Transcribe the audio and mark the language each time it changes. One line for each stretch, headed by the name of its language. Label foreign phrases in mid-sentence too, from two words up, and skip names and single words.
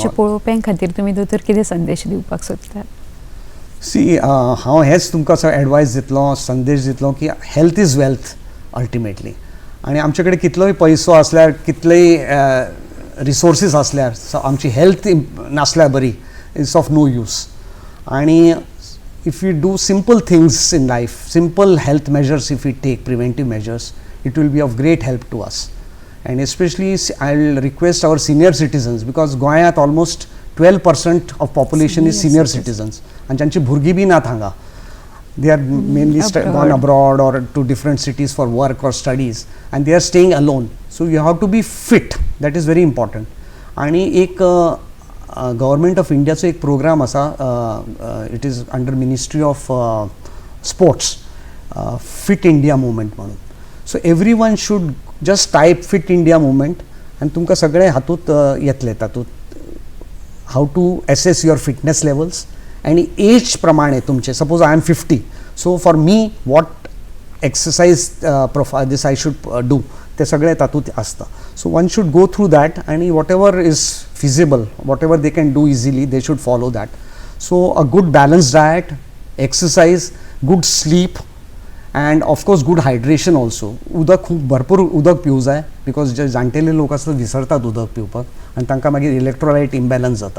Konkani: पळोवप्यां खातीर तुमी दोतोर कितें संदेश दिवपाक सोदतात? सी हांव हेच तुमकां असो एडवायस दितलो, संदेश दितलो की
English: health is wealth ultimately.
Konkani: आणि आमचे कडेन कितलोय पयसो आसल्यार, कितलेय रिसोर्सीस आसल्यार, आमची हेल्थ नासल्यार बरी
English: is of no use. आणि if we do simple things in life, simple health measures, if we take preventive measures, it will be of great help to us. And especially I'll request our senior citizens, because Goyat almost 12% of population is senior citizens and
Konkani: जांची भुरगी भी ना थांगा.
English: They are mainly gone abroad or to different cities for work or studies and they are staying alone. So you have to be fit, that is very important.
Konkani: आणि एक
English: Government of Indiacho
Konkani: एक प्रोग्राम आसा,
English: it is under Ministry of Sports,
Konkani: फिट इंडिया मुवमेंट म्हणून.
English: So every one should just type Fit India Movement
Konkani: आनी तुमकां सगळे हातूंत येतले.
English: तातूंत how to assess your fitness levels
Konkani: आणि एज प्रमाणे तुमचे
English: suppose I am 50, so for me what exercise profile this I should do
Konkani: ते सगळे तातूंत असतं.
English: So one should go through that आणि whatever is feasible, whatever they can do easily they should follow that. So a good balance diet, exercise, good sleep and of course good hydration also.
Konkani: उदक खूब भरपूर उदक पिवूं जाय, बिकॉज जे जाणटेले लोक आसतात विसरतात उदक पिवपाक आनी तांकां मागीर
English: electrolyte imbalance
Konkani: जाता.